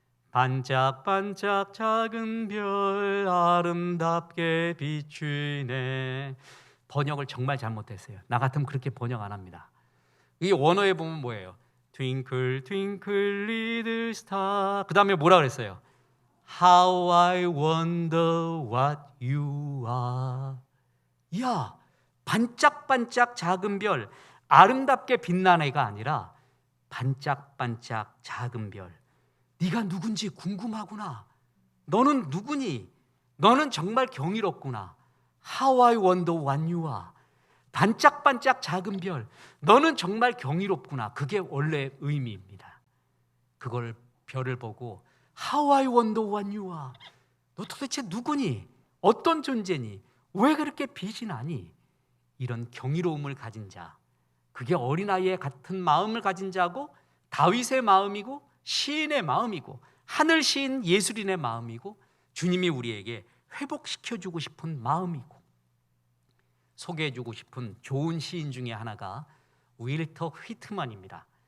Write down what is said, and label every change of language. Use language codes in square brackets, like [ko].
[ko] 반짝반짝 작은 별 아름답게 비추네. 번역을 정말 잘못했어요. 나 같으면 그렇게 번역 안 합니다. 이 원어에 보면 뭐예요? [en] Twinkle twinkle little star. [ko] 그 다음에 뭐라 그랬어요? [en] How I wonder what you are. [ko] 야, 반짝반짝 작은 별, 아름답게 빛나는 애가 아니라 반짝반짝 작은 별. 네가 누군지 궁금하구나. 너는 누구니? 너는 정말 경이롭구나. [en] How I wonder what you are. [ko] 반짝반짝 작은 별, 너는 정말 경이롭구나. 그게 원래 의미입니다. 그걸 별을 보고 [en] How I wonder what you are. [ko] 너 도대체 누구니? 어떤 존재니? 왜 그렇게 빛이 나니? 이런 경이로움을 가진 자, 그게 어린아이의 같은 마음을 가진 자고 다윗의 마음이고 시인의 마음이고 하늘 시인 예술인의 마음이고 주님이 우리에게 회복시켜주고 싶은 마음이고, 소개해주고 싶은 좋은 시인 중에 하나가 윌터 휘트만입니다.